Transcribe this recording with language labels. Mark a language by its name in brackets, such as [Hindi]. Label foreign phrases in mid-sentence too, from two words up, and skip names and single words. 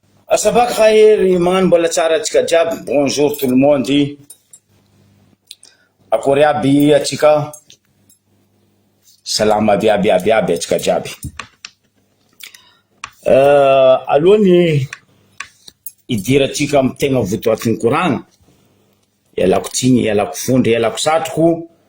[Arabic] صباح الخير [Malagasy] iman bola tsara tsika jiaby. [French] Bonjour tout le monde. [Malagasy] Akory aby atsika. Salama aby atsika jiaby. Alohany idiratsika amy tegna votoatin'ny koragna. Ialako tsiny, ialako fondry, ialako satroko.